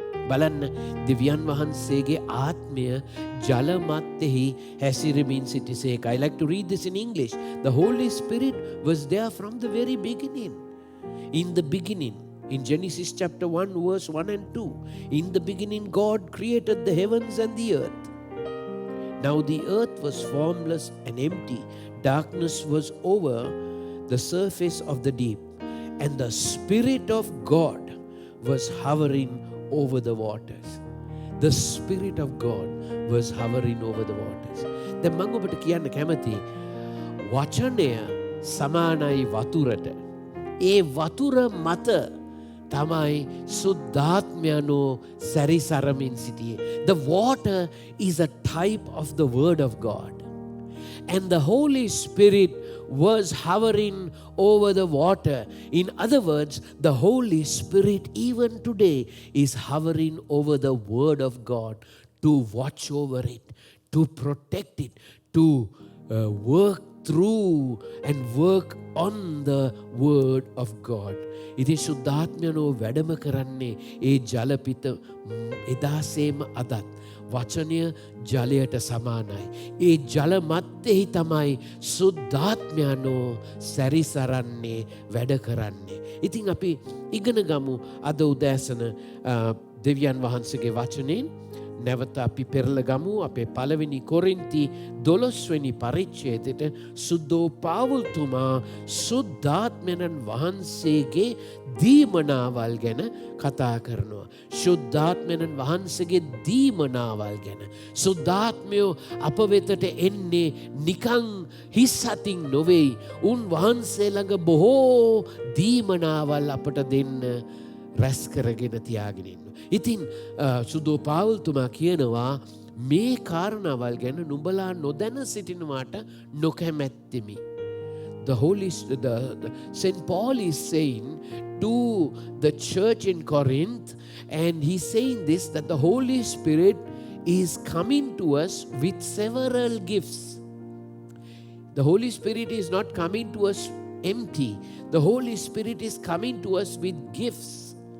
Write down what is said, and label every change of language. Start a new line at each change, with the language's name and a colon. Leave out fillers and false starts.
Sinhala: බලන්න, දෙවියන් වහන්සේගේ ආත්මය ජල මත්තෙහි හැසිරෙමින් සිටිසේක.
English: I like to read this in English. The Holy Spirit was there from the very beginning. In the beginning, in Genesis chapter 1 verse 1 and 2, in the beginning God created the heavens and the earth. Now the earth was formless and empty. Darkness was over the surface of the deep, and the Spirit of God was hovering over the waters. The Spirit of God was hovering over the waters.
Sinhala: දැන් මම ඔබට කියන්න කැමති වචනය සමානයි වතුරට. ඒ වතුර මත තමයි සුද්ධාත්මයනෝ සැරිසරමින් සිටියේ.
English: The water is a type of the word of God. And the Holy Spirit was hovering over the water. In other words, the Holy Spirit even today is hovering over the word of God to watch over it, to protect it, to work through and work on the word of God.
Sinhala: ඉතින් සුද්ධාත්මයනෝ වැඩම කරන්නේ ඒ ජලපිත එදාසේම අදත් වචනය ජලයට සමානයි. ඒ ජල මැත්තේහි තමයි සුද්ධාත්මයනෝ සැරිසරන්නේ වැඩ කරන්නේ. ඉතින් අපි ඉගෙන ගමු අද උදෑසන දෙවියන් වහන්සේගේ වචනෙන්. නැවත අපි පෙරල ගමු අපේ පළවෙනි කොරින්ති 12 වෙනි පරිච්ඡේදයට සුද්ධෝ පාවුල්තුමා සුද්ධාත්මයන් වහන්සේගේ දීමනාවල් ගැන කතා කරනවා. සුද්ධාත්මයන් වහන්සේගේ දීමනාවල් ගැන. සුද්ධාත්මයෝ අප වෙතට එන්නේ නිකං හිස් අතින් නොවේයි. උන් වහන්සේ ළඟ බොහෝ දීමනාවල් අපට දෙන්න රැස් කරගෙන තියාගෙන ඉන්න. ඉතින් සුදෝ පාවුල්තුමා කියනවා මේ කාරණාවල් ගැන නුඹලා නොදැන සිටිනවාට නොකැමැත්තෙමි.
English: The St. Paul is saying to the church in Corinth, and he's saying this, that the Holy Spirit is coming to us with several gifts. The Holy Spirit is not coming to us empty. The Holy Spirit is coming to us with gifts.